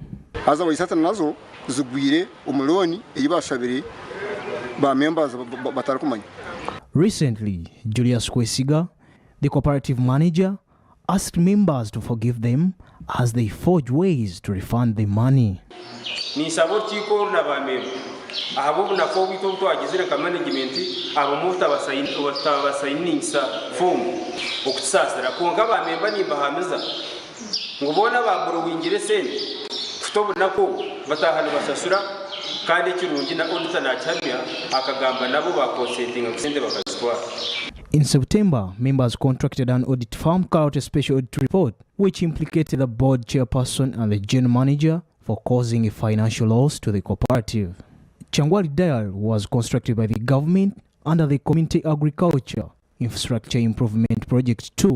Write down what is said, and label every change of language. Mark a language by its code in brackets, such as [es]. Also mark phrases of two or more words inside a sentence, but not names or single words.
[en] Recently, Julius Kwesiga, the cooperative manager, asked members to forgive them as they forge ways to refund the money. [nyo] ngubona baburowingire sente nako batahana basasura kandi kirungi na auditor na chamia akagamba nabo bakonsentinga kusente bakazitwara. [en] In September, members contracted an audit firm carried out a special audit report which implicated the board chairperson and the general manager for causing a financial loss to the cooperative. Changwali Dairy was constructed by the government under the Community Agriculture Infrastructure Improvement Project 2.